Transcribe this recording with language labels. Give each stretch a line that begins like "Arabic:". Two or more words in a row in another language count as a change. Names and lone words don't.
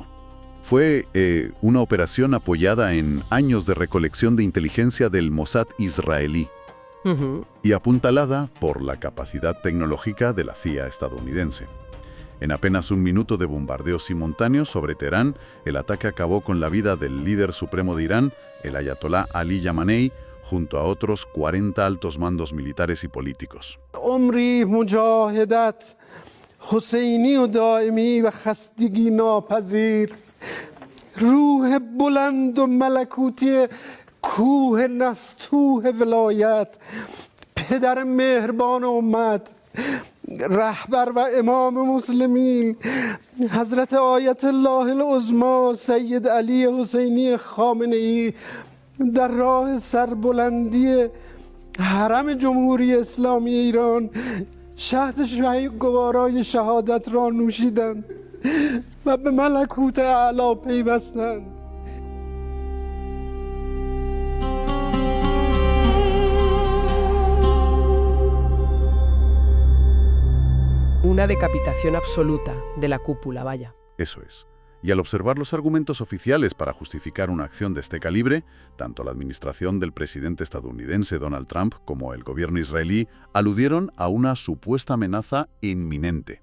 Spanish: Fue una operación apoyada en años de recolección de inteligencia del Mossad israelí y apuntalada por la capacidad tecnológica de la CIA estadounidense. En apenas 1 minuto de bombardeos simultáneos sobre Teherán, el ataque acabó con la vida del líder supremo de Irán, el ayatolá Ali Khamenei, junto a otros 40 altos mandos militares y políticos.
Persian: عمری مجاهدت حسینی و دائمی و خستگی ناپذیر روح بلند و ملکوتی کوه نستوه ولایت پدر مهربان امت رهبر و امام مسلمین حضرت آیت الله العظمی سید علی حسینی خامنه‌ای در راه سربلندی حرم جمهوری اسلامی ایران شهد گوارای شهادت را نوشیدند و به ملکوت اعلی پیوستند.
Spanish: Una decapitación absoluta de la cúpula, vaya. Eso es. Y al observar los argumentos oficiales para justificar una acción de este calibre, tanto la administración del presidente estadounidense Donald Trump como el gobierno israelí aludieron a una supuesta amenaza inminente.